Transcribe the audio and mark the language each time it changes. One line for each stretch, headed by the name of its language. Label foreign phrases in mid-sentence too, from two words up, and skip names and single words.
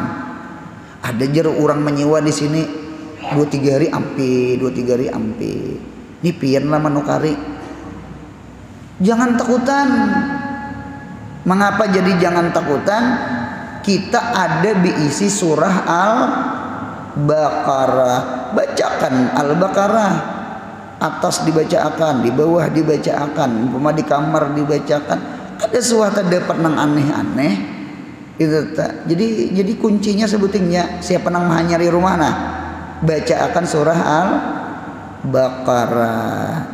Banjar: Ada jar orang menyewa di sini 2-3 hari ampi ini pian lah menukari. Jangan takutan. Mengapa jadi jangan takutan?
Indonesian: Kita ada diisi surah Al-Baqarah. Bacakan Al-Baqarah, atas dibacakan, di bawah dibacakan, umpama di kamar dibacakan.
Banjar: Ada suatu dapat nang aneh-aneh itu tak. Jadi kuncinya sebetulnya siapa nang mahanyari rumah nah bacakan surah Al-Baqarah.